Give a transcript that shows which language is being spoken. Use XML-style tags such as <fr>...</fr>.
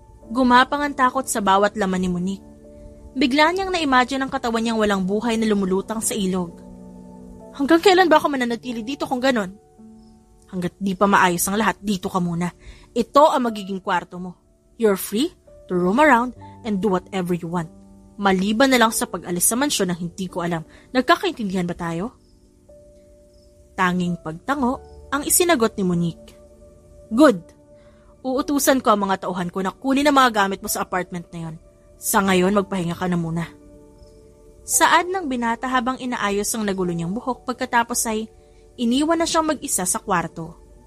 <tl>Gumapang ang takot sa bawat laman ni Monique. Bigla niyang na-imagine ang katawan niyang walang buhay na lumulutang sa ilog. Hanggang kailan ba ako mananatili dito kung ganon? Hanggat di pa maayos ang lahat, dito ka muna. Ito ang magiging kwarto mo.</tl> <en>You're free to roam around and do whatever you want.</en> <tl>Maliban na lang sa pag-alis sa mansyon na hindi ko alam. Nagkakaintindihan ba tayo? Tanging pagtango ang isinagot ni Monique. Good. Uutusan ko ang mga tauhan ko na kunin ang mga gamit mo sa apartment na yon. Sa ngayon, magpahinga ka na muna. Saad ng binata habang inaayos ang nagulo niyang buhok pagkatapos ay iniwan na siyang mag-isa sa kwarto.</tl>